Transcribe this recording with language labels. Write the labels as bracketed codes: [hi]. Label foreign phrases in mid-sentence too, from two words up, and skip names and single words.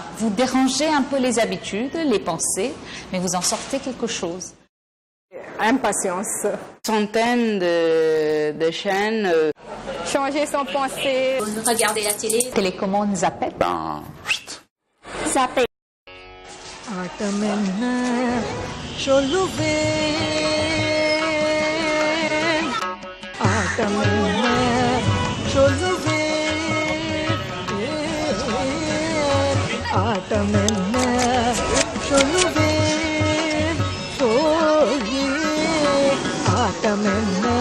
[fr] Vous dérangez un peu les habitudes, les pensées, mais vous en sortez quelque chose. Impatience. Centaines de chaînes. Changer son pensée. Regarder la télé. Télécommande zappette. Zapper. [ta] ஆட்டமென்ன சொல்லுவேன் ஆட்டமென்ன சொல்லுவேன் ஆட்டமென்ன சொல்லுவேன் தோழி ஆட்டமென்ன